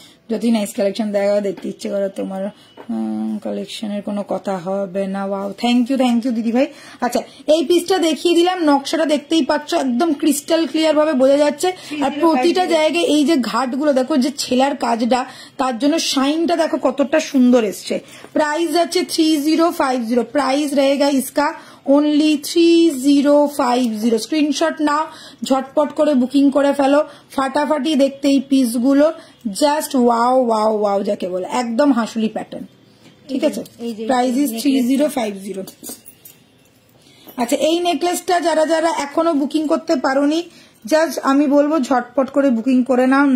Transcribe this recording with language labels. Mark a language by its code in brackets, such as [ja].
[bn] যদি nice collection দেখা দেখতে ইচ্ছে করে তোমার, কালেকশনের কোনো কথা হবে না। ওয়াও, থ্যাংক ইউ দিদি ভাই। আচ্ছা, এই পিসটা দেখিয়ে দিলাম, নকশাটা দেখতেই পাচ্ছ, একদম ক্রিস্টাল ক্লিয়ার ভাবে বোঝা যাচ্ছে। আর প্রতিটা জায়গায় এই যে ঘাটগুলো দেখো, যে ছেলার কাজটা, তার জন্য শাইনটা দেখো কতটা সুন্দর এসছে। প্রাইস যাচ্ছে 3050। [hi] প্রাইস रहेगा इसका ओनली 3050। [bn] স্ক্রিনশট নাও, ঝটপট করে বুকিং করে ফেলো, ফাটাফাটি দেখতে এই পিসগুলো। জাস্ট ওয়াও ওয়াও ওয়াও যাকে বলে, একদম হাঁসুলি প্যাটার্ন। ঠিক আছে, প্রাইস ইজ 3050। আচ্ছা, এই নেকলেসটা যারা যারা এখনো বুকিং করতে পারোনি, জাস্ট আমি বলবো ঝটপট করে বুকিং করে নাও।